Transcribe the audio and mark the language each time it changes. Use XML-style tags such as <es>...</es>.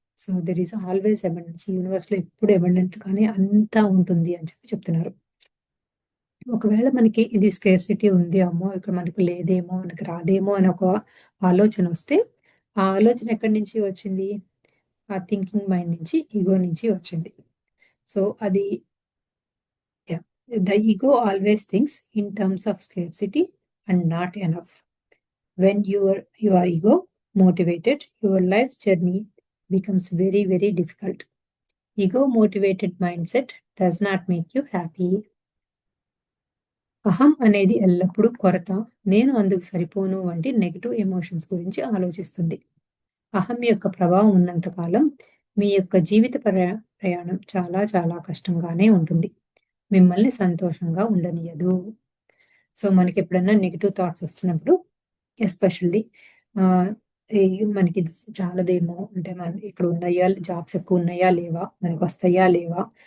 <en>So, there is always abundance.</en> <te>ఈ యూనివర్స్‌లో ఎప్పుడు abundant గానే అంతా ఉంటుంది అని చెప్పి చెప్తున్నారు. ఒకవేళ మనకి ఇది స్కేర్సిటీ ఉంది. అమ్మో! ఇక్కడ మనకు లేదేమో, మనకు రాదేమో అని ఒక ఆలోచనొస్తే, ఆ ఆలోచన ఎక్కడి నుంచి వచ్చింది? ఆ థింకింగ్ మైండ్ నుంచి, ఇగో నుంచి వచ్చింది. సో, అది yeah!</te> <en>The ego always thinks in terms of scarcity and not enough. When you are ego motivated, your life's journey becomes very, very difficult. Ego motivated mindset does not make you happy.</en> <te>అహం అనేది ఎల్లప్పుడూ కొరత, నేను అందుకు సరిపోను వంటి negative emotions గురించి ఆలోచిస్తుంది. అహం యొక్క ప్రభావం ఉన్నంత కాలం మీ యొక్క జీవిత ప్రయాణం చాలా చాలా కష్టంగానే ఉంటుంది. మిమ్మల్ని సంతోషంగా ఉండనీయదు. సో, మనకెప్పుడన్నా నెగెటివ్ థాట్స్ వస్తున్నప్పుడు ఎస్పెషల్లీ ఆహ్, ఈ మనకిది చాలదేమో, అంటే మన ఇక్కడ ఉన్నాయా, జాబ్స్ ఎక్కువున్నాయా లేవా? మనకొస్తాయా లేవా?</te>